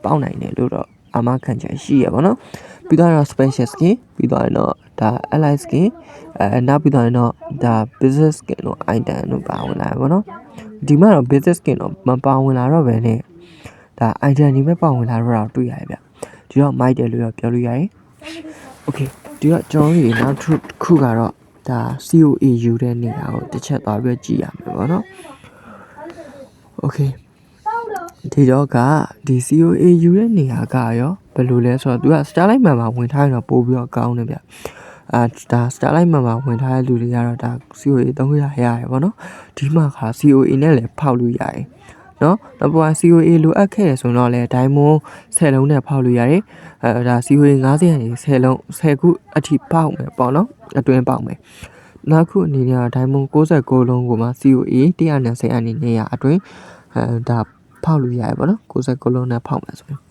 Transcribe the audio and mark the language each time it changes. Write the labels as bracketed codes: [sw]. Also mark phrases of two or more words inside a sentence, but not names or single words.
[my] ပေါက်နိုင်တယ်လို့တော့အာမခံချက်ရှိရပါတော့ပြီးတော့ [en] special skin [my] ပြီးသွားရင်တော့ဒါ [en] ally skin [my] နောက်ပြီးသွားရင်တော့ဒါ [en] business skin [my] တို့ item တို့ပါဝင်လာပါတော့ဒီမှာတော့ [en] business skin [my] တော့မပါဝင်လာတော့ပဲနဲ့ဒါ item တွေပဲပါဝင်လာတော့တွေ့ရတယ်ဗျဒီတော့ မိုက်တယ်လို့ပြောလို့ရတယ် Okay ဒီတော့ကျွန်တော်တို့နောက်တစ်ခုကတော့ဒါ COA ယူတဲ့နေရာကိုတစ်ချက်သွားပြီးကြည့်ရမယ်ပေါ့နော် Okay ဒီတော့ကဒီ COA ယူတဲ့နေရာကရောဘယ်လိုလဲဆိုတော့သူက [en] starlight member [my] ဝင်ထားရင်တော့ပို့ပြီးတော့ကောင်း တယ်ဗျဒါ [en] starlight member [my] ဝင်ထားတဲ့လူတွေကတော့ဒါ COA 300ရတယ်ပေါ့နော်ဒီမှာက COA နဲ့လည်းဖောက်လို့ရတယ်နော်နောက်ပွား COA လိုအပ်ခဲ့တယ်ဆိုတော့လည်း diamond 10လုံးနဲ့ဖောက်လို့ရတယ်ဒါ COA 50ကနေ10လုံး10ခုအထိပေါက်မယ်ပေါ့နော်အတွင်းပေါက်မယ်နောက်ခုအနေနဲ့ diamond 69လုံးကိုမှ COA 120အနေနဲ့ရအတွင်းဒါဖောက်လို့ရတယ်ပေါ့နော်69လုံးနဲ့ဖောက်မယ်ဆိုရင်